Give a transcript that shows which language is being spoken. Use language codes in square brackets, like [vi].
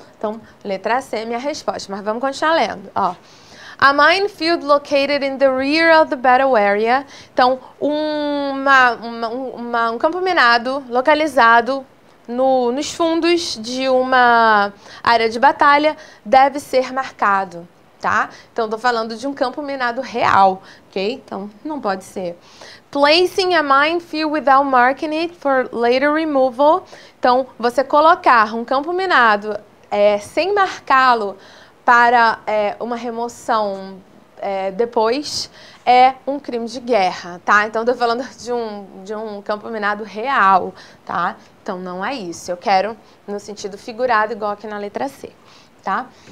[pt] Então, letra C é minha resposta, mas vamos continuar lendo, ó. [en] A minefield located in the rear of the battle area. [pt] Então, um campo minado localizado nos fundos de uma área de batalha deve ser marcado, tá? Então, estou falando de um campo minado real, ok? Então, não pode ser. [en] Placing a minefield without marking it for later removal. [pt] Então, você colocar um campo minado sem marcá-lo para uma remoção depois é um crime de guerra, tá? Então, estou falando de um campo minado real, tá? Então, não é isso. Eu quero no sentido figurado, igual aqui na letra C, tá?